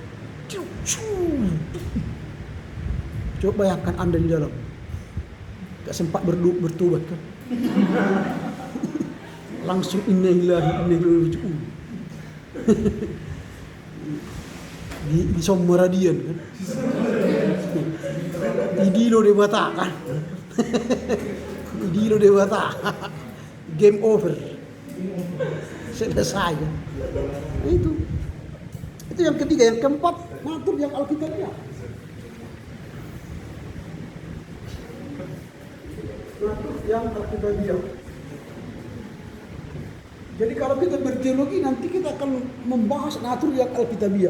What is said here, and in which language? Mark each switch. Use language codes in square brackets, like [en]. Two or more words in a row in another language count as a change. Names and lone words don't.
[id] Coba bayangkan Anda di dalam, gak sempat bertobat kan. [ar] Langsung إنا لله وإنا إليه راجعون. [id] Di Someradian kan. Idilo de bata kan. Idilo de bata. [en] Game over. [id] Selesai kan. Itu yang ketiga. Yang keempat, ngatur yang Alkitabiah. Ngatur yang Alkitabiah. Jadi kalau kita berteologi nanti kita akan membahas ngatur yang Alkitabiah.